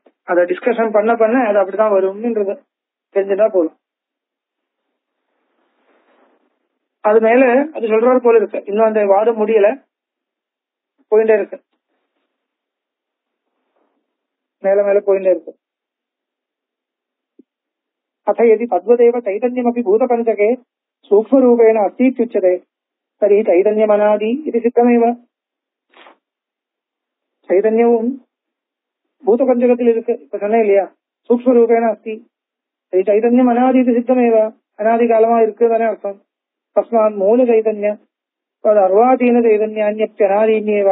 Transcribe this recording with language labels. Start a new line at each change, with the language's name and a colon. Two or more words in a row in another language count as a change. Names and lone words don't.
Tamil: அதை டிஸ்கஷன் பண்ண அது அப்படிதான் வரும்ன்றது தெரிஞ்சுதான் போதும். அது மேல அது சொல்றது போல இருக்கு, இன்னும் அந்த வாதம் முடியல, போயிட்டே இருக்கு, மேல மேல போயிட்டே இருக்கு.
Sanskrit: அத यदि तद्वदेव चैतन्यमपि भूतपञ्चके सूक्ष्मरूपेण अस्ति इत्युच्यते तर्हि चैतन्यमनादि इति सिद्धमेव.
Tamil: சைதன்யமும் பூதபஞ்சகத்தில் இருக்கு, இப்ப சொன்னேன் இல்லையா,
Sanskrit: सूक्ष्म रूपेण अस्ति. चैतन्यम् अनादि
Tamil: இது சித்தமேவ, அனாதி காலமா இருக்கு தானே அர்த்தம்.
Sanskrit: तस्मात् मूल चैतन्य अर्वातीन चैतन्यान्यनादीन्येव.